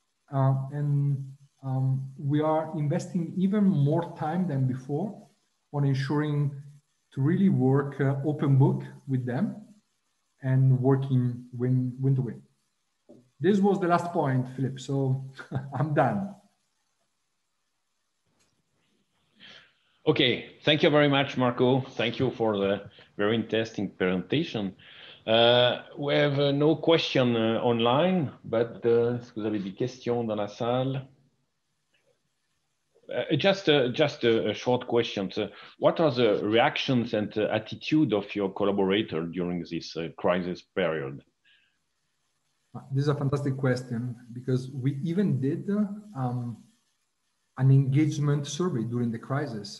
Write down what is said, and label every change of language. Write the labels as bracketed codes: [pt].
[en] We are investing even more time than before on ensuring to really work open book with them and working win to win. This was the last point, Philip, so I'm done. Okay, thank you very much, Marco. Thank you for the very interesting presentation. We have no question online, but [fr] est-ce que vous avez des questions dans la salle? [en] Just a short question. So what are the reactions and attitude of your collaborator during this crisis period? This is a fantastic question because we even did an engagement survey during the crisis.